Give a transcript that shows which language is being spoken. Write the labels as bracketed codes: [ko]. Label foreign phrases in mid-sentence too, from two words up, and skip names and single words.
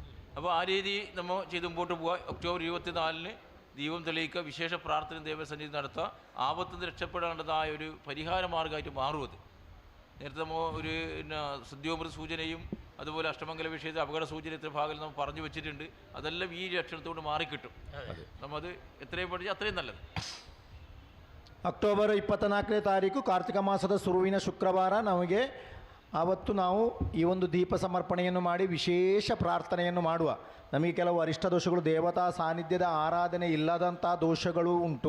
[ml] അപ്പോൾ ആ രീതി നമ്മൾ ചെയ്ത് മുമ്പോട്ട് പോവുക. ഒക്ടോബർ 24-ന് ദീപം തെളിയിക്കുക, വിശേഷ പ്രാർത്ഥന ദൈവസന്നിധി നടത്തുക. ആപത്തിൽ നിന്ന് രക്ഷപ്പെടേണ്ടതായ ഒരു പരിഹാര മാർഗമായിട്ട് മാറും അത്. നേരത്തെ നമ്മൾ ഒരു ശുദ്ധ്യോമൃത സൂചനയും അതുപോലെ അഷ്ടമംഗല വിഷയത്തിൽ അപകട സൂചന ഇത്ര ഭാഗം നമ്മൾ പറഞ്ഞു വെച്ചിട്ടുണ്ട്. അതെല്ലാം ഈ ലക്ഷണത്തോട് മാറിക്കിട്ടും. നമ്മത് എത്രയും പഠിച്ചാൽ അത്രയും നല്ലത്. [kn] ಅಕ್ಟೋಬರ್ 24ನೇ ತಾರೀಕು ಕಾರ್ತಿಕ ಮಾಸದ ಶುರುವಿನ ಶುಕ್ರವಾರ ನಮಗೆ ಆವತ್ತು ನಾವು ಈ ಒಂದು ದೀಪ ಸಮರ್ಪಣೆಯನ್ನು ಮಾಡಿ ವಿಶೇಷ ಪ್ರಾರ್ಥನೆಯನ್ನು ಮಾಡುವ. ನಮಗೆ ಕೆಲವು ಅರಿಷ್ಟ ದೋಷಗಳು, ದೇವತಾ ಸಾನ್ನಿಧ್ಯದ ಆರಾಧನೆ ಇಲ್ಲದಂಥ ದೋಷಗಳು ಉಂಟು.